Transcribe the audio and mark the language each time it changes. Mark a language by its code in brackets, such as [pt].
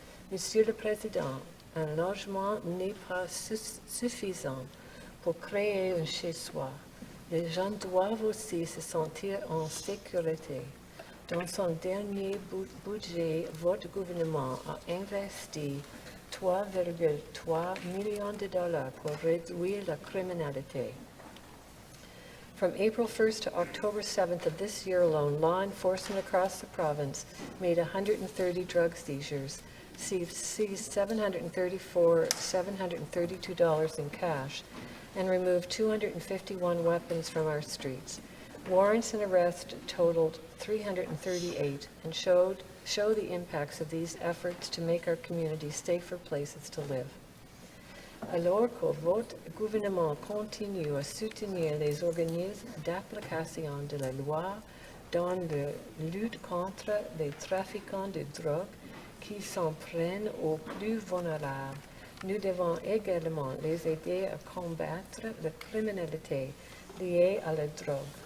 [fr] Monsieur le Président, un logement n'est pas suffisant pour créer un chez-soi. Les gens doivent aussi se sentir en sécurité. Dans son dernier budget, votre gouvernement a investi 3,3 millions de dollars pour réduire la criminalité. [en] From April 1st to October 7th of this year alone, law enforcement across the province made 130 drug seizures, seized $732 in cash, and removed 251 weapons from our streets. Warrants and arrests totaled 338 and show the impacts of these efforts to make our communities safer places to live. [fr] Alors que votre gouvernement continue à soutenir les organismes d'application de la loi dans la lutte contre les trafiquants de drogue qui s'en prennent aux plus vulnérables, nous devons également les aider à combattre la criminalité liée à la drogue.